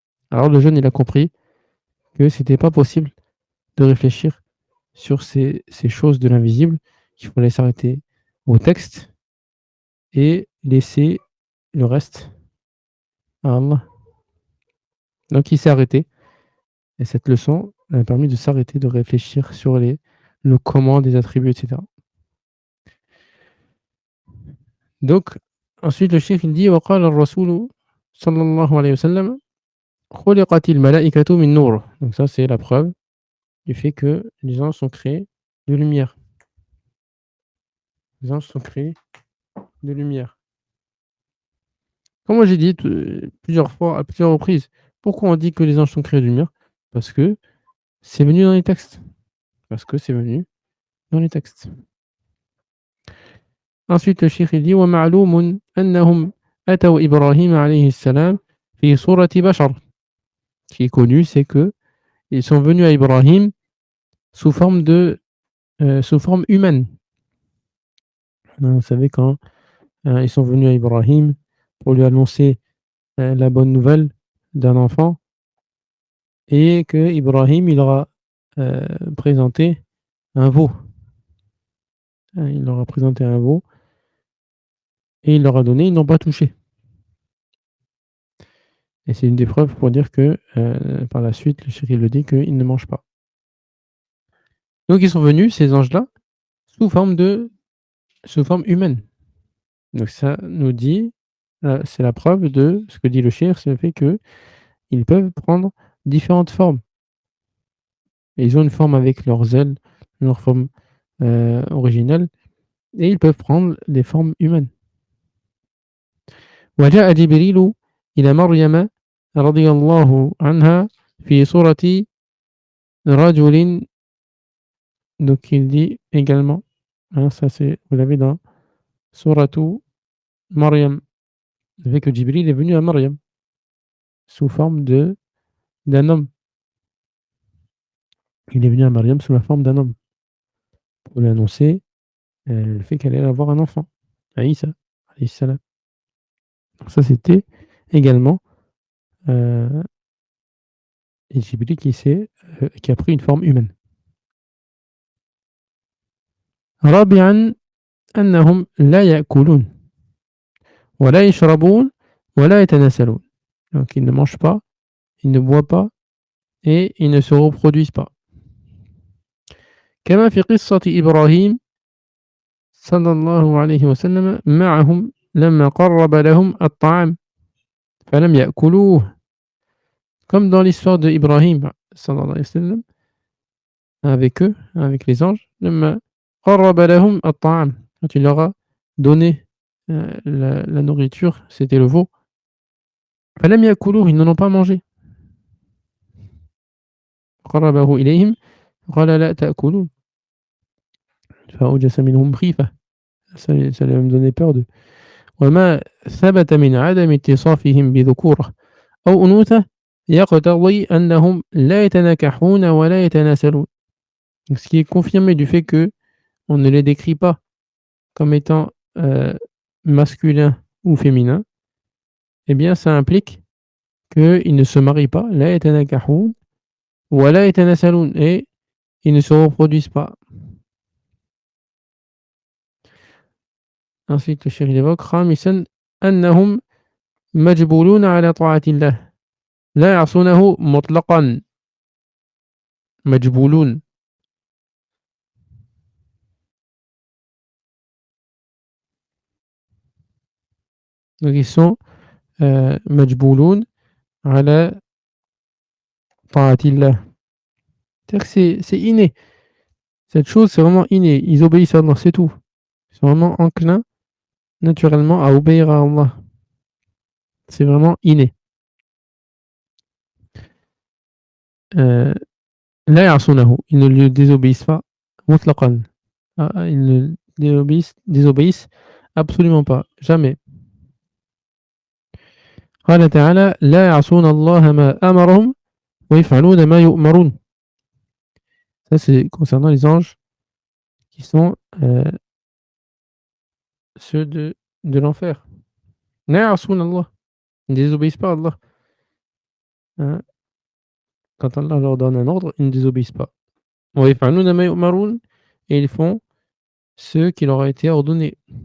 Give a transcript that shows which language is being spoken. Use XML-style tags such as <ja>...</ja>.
<fr>Alors le jeune, il a compris que c'était pas possible de réfléchir sur ces choses de l'invisible, qu'il fallait s'arrêter au texte et laisser le reste à Allah. Donc il s'est arrêté et cette leçon a permis de s'arrêter, de réfléchir sur le comment des attributs, etc. Donc ensuite le cheikh il dit</fr> <ar>وقال الرسول صلى الله عليه وسلم خلقت الملائكة من نور.</ar> <fr>Donc ça c'est la preuve du fait que les anges sont créés de lumière. Les anges sont créés de lumière. Comme moi j'ai dit plusieurs fois, à plusieurs reprises, pourquoi on dit que les anges sont créés de lumière? Parce que c'est venu dans les textes. Parce que c'est venu dans les textes. Ensuite, le cheikh il dit</fr> <ar>ومعلوم أنهم أتوا إبراهيم عليه السلام في صورة بشر.</ar> <fr>Ce qui est connu, c'est que ils sont venus à Ibrahim sous forme sous forme humaine. Vous savez quand ils sont venus à Ibrahim pour lui annoncer la bonne nouvelle d'un enfant et que Ibrahim il leur a présenté un veau. Il leur a présenté un veau et il leur a donné, ils n'ont pas touché. Et c'est une des preuves pour dire que par la suite, le cheikh le dit qu'ils ne mangent pas. Donc ils sont venus, ces anges-là, sous forme humaine. Donc ça nous dit, c'est la preuve de ce que dit le cheikh, c'est le fait qu'ils peuvent prendre différentes formes. Et ils ont une forme avec leurs ailes, leur forme originelle, et ils peuvent prendre des formes humaines.</fr> <ar>وجاء جبريل إلى مريم رضي الله عنها في صورة رجل.</ar> <fr>Donc il dit également, hein, ça c'est, vous l'avez dans Suratu Maryam, le fait que Jibril est venu à Maryam sous forme d'un homme. Il est venu à Maryam sous la forme d'un homme pour lui annoncer le fait qu'elle allait avoir un enfant, à Isa,</fr> <ar>alayhi salam.</ar> <fr>Donc ça c'était également Jibril qui a pris une forme humaine.</fr> <ar>رابعا أنهم لا يأكلون ولا يشربون ولا يتناسلون.</ar> <fr>Donc ils ne mangent pas, ils ne boivent pas et ils ne se reproduisent pas.</fr> <ar>كما في قصة إبراهيم صلى الله عليه وسلم معهم لما قرب لهم الطعام فلم يأكلوه.</ar> <fr>Comme dans l'histoire de Ibrahim</fr> <ar>صلى الله عليه وسلم</ar> <fr>avec eux, avec les anges,</fr> <ar>لما قرب لهم الطعام,</ar> <fr>quand il leur a donné la nourriture, c'était le veau.</fr> <ar>فلم يأكلوه,</ar> <fr>ils n'en ont pas mangé.</fr> <ar>قربه إليهم قال لا تأكلون فأوجس منهم خيفة.</ar> <fr>Ça lui a donné peur de.</fr> <ar>وما ثبت من عدم اتصافهم بذكورة أو أنوثة يقتضي أنهم لا يتناكحون ولا يتناسلون.</ar> <fr>Donc, ce qui est confirmé du fait que on ne les décrit pas comme étant masculins ou féminins, eh bien ça implique qu'ils ne se marient pas,</fr> <ar>لا يتناكحون ولا يتناسلون,</ar> <fr>et ils ne se reproduisent pas. Ensuite le cheikh évoque</fr> <ar>خامسا أنهم مجبولون على طاعة الله لا يعصونه مطلقا. مجبولون.</ar> <fr>Donc ils sont</fr> <ar>مجبولون على طاعة الله.</ar> <fr>C'est-à-dire que c'est inné. Cette chose, c'est vraiment inné. Ils obéissent à Allah, c'est tout. Ils sont vraiment enclins naturellement à obéir à Allah. C'est vraiment inné.</fr> <ar>لا يعصونه.</ar> <fr>Ils ne lui désobéissent pas.</fr> <ar>مطلقا.</ar> <fr>Ils ne désobéissent absolument pas. Jamais.</fr> <ar>قال تعالى لا يعصون الله ما أمرهم ويفعلون ما يؤمرون.</ar> <fr>Ça, c'est concernant les anges qui sont, ceux de l'enfer.</fr> <ar>La ya'souna Allah,</ar> <fr>ils ne désobéissent pas à Allah, hein. Quand Allah leur donne un ordre, ils ne désobéissent pas.</fr> <ar>Wa yaf'aluna ma yu'marun</ar> <fr>et ils font ce qui leur a été ordonné.</fr>